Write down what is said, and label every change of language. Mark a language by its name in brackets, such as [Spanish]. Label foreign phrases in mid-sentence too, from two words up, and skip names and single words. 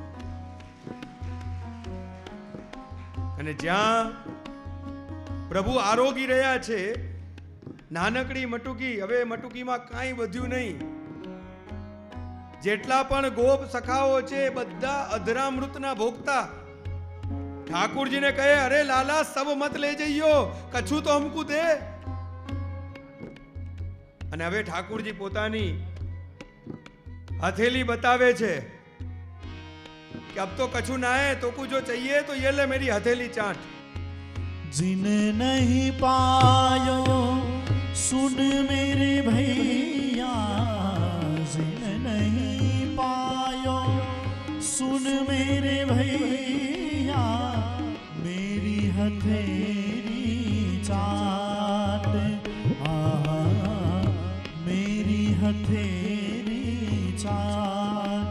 [Gujarati] અને જ્યાં પ્રભુ આરોગી રહ્યા છે, નાનકડી મટુકી, હવે મટુકીમાં કાંઈ વધ્યું નહીં। જેટલા પણ ગોપ સખાઓ છે બધા અધરામૃતના ભોગતા। [Hindi] ઠાकुर जी ने कहे, अरे लाला सब मत ले जाइयो, कछु तो हमको दे। [Gujarati] અને હવે ઠાકુરજી પોતાની હથેલી બતાવે છે [Hindi] कि अब तो कछु ना है, तो कुछ जो चाहिए तो ये ले मेरी हथेली चाट। जिन नहीं पायो सुन मेरे भैया, जिन नहीं पायो सुन मेरे भैया, मेरी हथेली चाट, मेरी हथेली चाट।